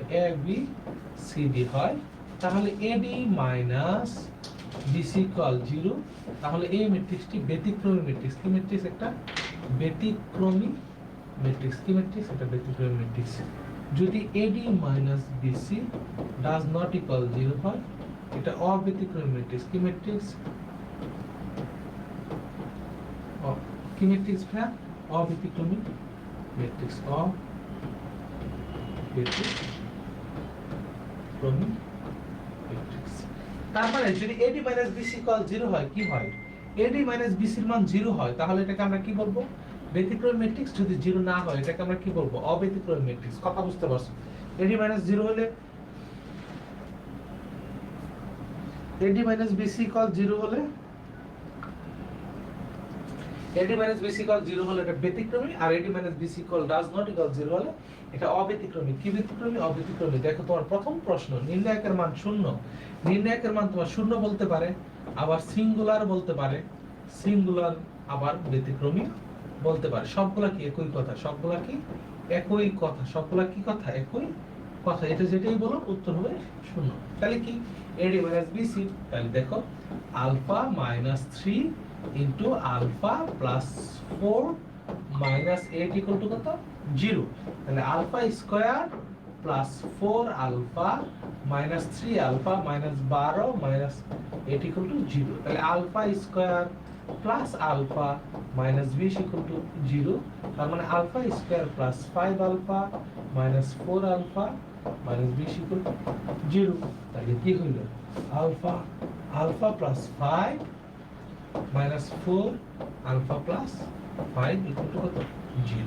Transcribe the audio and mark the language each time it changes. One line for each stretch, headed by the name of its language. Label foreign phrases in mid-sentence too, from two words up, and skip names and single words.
Bangla: a b c d হয়, তাহলে ad - bc = 0। তাহলে এই ম্যাট্রিক্সটি ব্যতিক্রমী ম্যাট্রিক্স। কি ম্যাট্রিক্স? একটা ব্যতিক্রমী ম্যাট্রিক্স। কি ম্যাট্রিক্স? এটা ব্যতিক্রমী ম্যাট্রিক্স। যদি ad - bc
English: does not equal
Bangla: 0 হয়, এটা অব্যতিক্রমী ম্যাট্রিক্স। কি ম্যাট্রিক্স? কি ম্যাট্রিক্স? অব্যতিক্রমী ম্যাট্রিক্স। অব্যতিক্রমী ম্যাট্রিক্স। তার মানে যদি ad - bc = 0 হয়, কি হয়? ad - bc এর মান 0 হয়, তাহলে এটাকে আমরা কি বলবো? ব্যতিক্রমী ম্যাট্রিক্স। যদি 0 না হয়, এটাকে আমরা কি বলবো? অব্যতিক্রমী ম্যাট্রিক্স। কথা বুঝতে পারছো? ad - 0 হলে, ad - bc = 0 হলে, ad - bc = 0 হলে এটা ব্যতিক্রমী, আর ad - bc
English: does not equal
Bangla: 0 হলে এটা অব্যতিক্রমী। কি ব্যতিক্রমী? অব্যতিক্রমী। দেখো, তোমার প্রথম প্রশ্ন, নির্ণায়কের মান 0। নির্ণায়কের মান তোমার 0 বলতে পারে, আবার সিঙ্গুলার বলতে পারে, সিঙ্গুলার আবার ব্যতিক্রমী বলতে পারে। সবগুলা কি একই কথা? সবগুলা কি একই কথা? সবগুলা কি কথা? একই কথা। এটা যেটাই বলো উত্তর হবে 0। তাহলে কি ad - bc? তাহলে দেখো, α - 3 * α + 4 - 8 = কত? 0। তাহলে α² + 4α - 3α - 12 - 8 = 0। তাহলে α² + α - 20 = 0। তার মানে α² + 5α - 4α - 20 = 0। তাহলে কি হইল? α + 5 - 4 α + 5 = কত? 0।